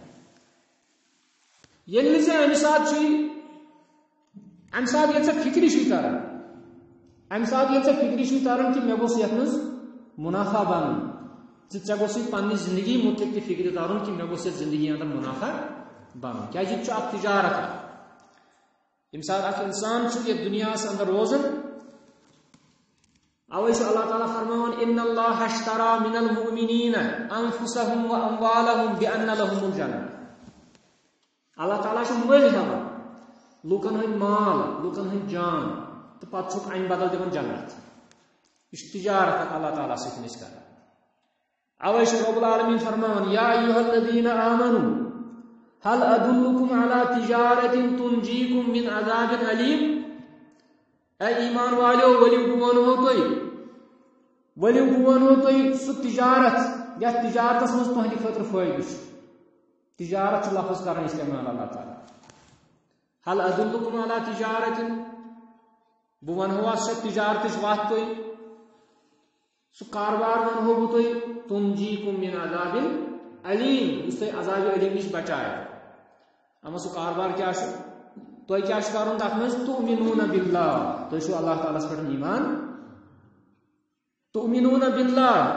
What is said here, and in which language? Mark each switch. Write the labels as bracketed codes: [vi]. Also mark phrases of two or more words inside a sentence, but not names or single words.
[ks] ییٚلہِ نہٕ ژےٚ امہِ ساتہٕ چھُے امہِ ساتہٕ ییٚلہِ ژےٚ فکرِ چھُے تران امہِ ساتہٕ ییٚلہِ ژےٚ فکرِ چھُے تران کہِ مےٚ گوٚژھ یتھ منٛز مُنافع بنُن ژےٚ گوٚژھُے پننہِ زندگی متعلق تہِ فکرِ ترُن کہِ مےٚ گوٚژھ یتھ زندگی انٛدر مُنافع بنُن کیٛازِ یہِ چھُ اکھ تجارت ییٚمہِ ساتہٕ اکھ انسان چھُ یتھ دُنیاہس انٛدر روزان اوے چھُ اللہ تعالیٰ فرماوان [ar] ان اللہ اشترى من المؤمنین انفسهم واموالهم بان لهم الجنہ [ks] اللہ تعالیٰ چھُ مٔلۍ ہٮ۪وان لُکن ہٕنٛدۍ مال لُکن ہٕنٛدۍ جان تہٕ پتہٕ چھُکھ امہِ بدل دِوان جنت یہِ چھُ تجارت اللہ تعالیٰ سۭتۍ أسۍ کران اوے چھُ [ar] رب العالمین [ks] فرماوان [ar] یا ایُہا الذین آمنوا هل ادلکم علی تجارت تنجیکم من عذاب علیم [ks] اے ایمان والیو ؤلِو بہٕ ونہو تۄہہِ سُہ تجارت یتھ تجارتس منٛز تُہنٛدِ خٲطرٕ فٲیدٕ چھُ تجارت چھُ لفظ کران استعمال اللہ تعالیٰ [ar] حل ادلکم علی تجارت [ks] بہٕ ونہوا سۄ تجارتٕچ وتھ تۄہہِ سُہ کاربار ونہو بہٕ تۄہہِ [ar] تنجیکم من عذاب علیم [ks] یُس تۄہہِ [ar] عذاب علیم [ks] نِش بچایہِ اما سُہ کاربار کیٛاہ چھُ تۄہہِ کیٛاہ چھُ کرُن تتھ منٛز [ar] تُؤمنوٗنَ باللہ [ks] تُہۍ چھُو اللہ تعالیٰ ہس پٮ۪ٹھ ایمان [ar] تُؤمنوٗنَ باللہ